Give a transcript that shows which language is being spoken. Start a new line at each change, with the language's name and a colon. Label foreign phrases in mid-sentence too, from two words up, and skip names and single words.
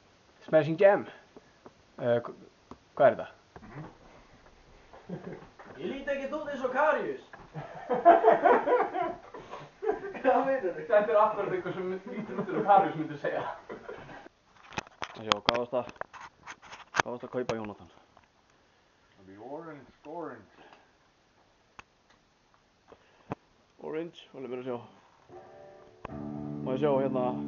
English: Smashing Jam.
Icelandic: Hvað er þetta? Ég líti ekkert út eins og Karius. Hvað meinarðu? Þetta er akkurat eitthvað sem lítur út og Karius myndi segja. Sjá, hvað varst að kaupa, Jónatan?
English: The orange. Orange,
Icelandic: alveg mér að sjá. Má ég sjá hérna.